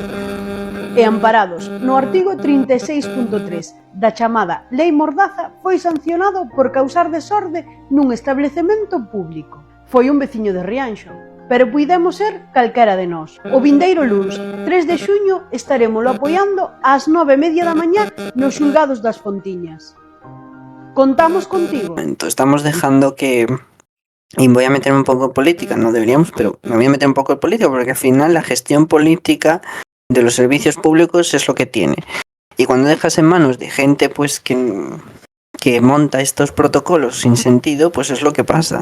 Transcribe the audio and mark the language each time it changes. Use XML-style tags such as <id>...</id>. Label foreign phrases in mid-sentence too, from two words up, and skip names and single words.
<gl>E amparados no artigo 36.3 da chamada Lei Mordaza foi sancionado por causar desorde nun establecemento público. Foi un veciño de Rianxo, pero puidemos ser calquera de nós. O vindeiro luns, 3 de xuño, estaremoslo apoiando ás 9:30 da mañá nos xulgados das Fontiñas. Contamos contigo.</gl> <es>Entonces estamos dejando que... Y voy a meterme un poco en política, no deberíamos, pero me voy a meter un poco en política porque al final la gestión política de los servicios públicos es lo que tiene. Y cuando dejas en manos de gente pues que monta estos protocolos sin sentido, pues es lo que pasa.</es>